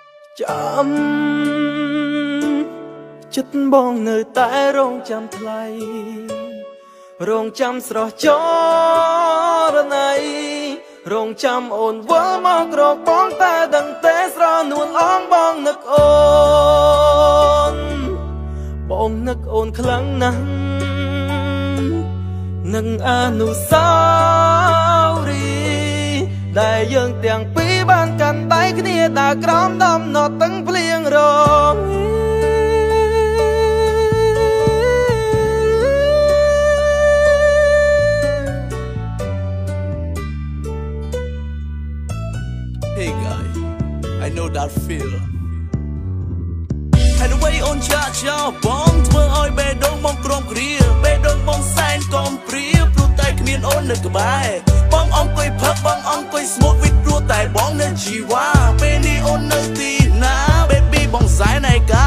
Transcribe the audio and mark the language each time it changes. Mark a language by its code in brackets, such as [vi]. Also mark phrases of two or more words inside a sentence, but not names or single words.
[km] ចាំចិត្តបងនៅតែរងចាំថ្លៃរងចាំស្រស់ចរណៃរងចាំអូនវិលមករកបងតែដឹងទេស្រនួនអងបងនឹកអូនបងនឹកអូនខ្លាំងណាស់ នឹងអនុស្សាវរីយ៍ដែលយើងទាំងពីរបានកាន់ដៃគ្នាដើរក្រោមដំណត់ទាំងភ្លៀងរង [en] Hey guy, I know that feel [km] ហើយអ្វីអូនចាក់ចោលបងធ្វើឲ្យ បេះដូងបងក្រំគ្រាបេះដូងបងសែនកំព្រាព្រោះតែគ្មានអូននៅក្បែរបងអង្គុយផឹកបងអង្គុយស្មូតវិតព្រោះតែបងនៅជីវ៉ាពេលនេះអូននៅទីណា baby បងសែនឯកា